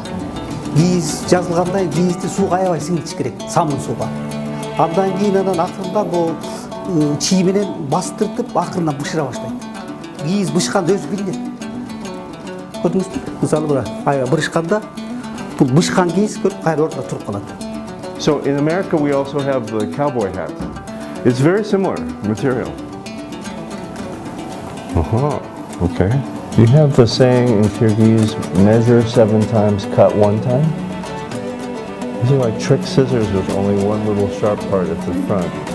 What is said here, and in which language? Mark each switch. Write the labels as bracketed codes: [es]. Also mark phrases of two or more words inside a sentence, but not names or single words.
[ky] Кийиз жазылгандай кийизди сууга аябай сиңдириш керек, самын сууга. Андан кийин акырындан бул чий менен бастыртып акырындан бышыра баштайт. Кийиз бышканда өзү билинет. Көрдүңүзбү? Мисалы мына аябай бышканда бул бышкан кийиз кайра ортодо туруп калат. [en] So in America we also have the cowboy hat. It's very similar material. Okay. You have the saying in Kyrgyz, measure 7 times, cut 1 time? These are like trick scissors with only one little sharp part at the front.